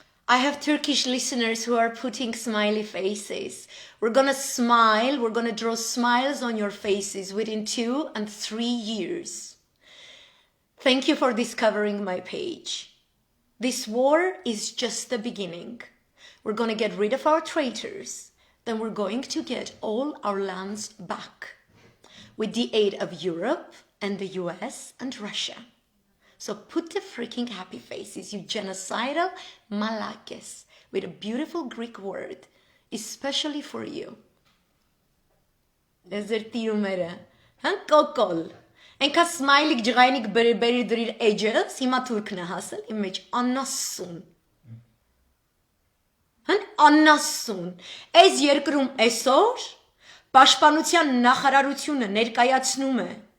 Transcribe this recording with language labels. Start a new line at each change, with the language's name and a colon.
English: I have Turkish listeners who are putting smiley faces. We're gonna smile, we're gonna draw smiles on your faces within 2 and 3 years. Thank you for discovering my page. This war is just the beginning. We're gonna get rid of our traitors. Then we're going to get all our lands back with the aid of Europe and the US and Russia. So put the freaking happy faces, you genocidal malakes, with a beautiful Greek word, especially for you.
Armenian: Ձեր տիրումերը, Հն կոկոլ։ Ենքա սմայլիկ ջղայնիկ բերի դրիր էջս, հիմա թուրքն է հասել իմ մեջ անասուն։ Հն անասուն։ Այս երկրում այսօր պաշտպանության նախարարությունը ներկայացնում է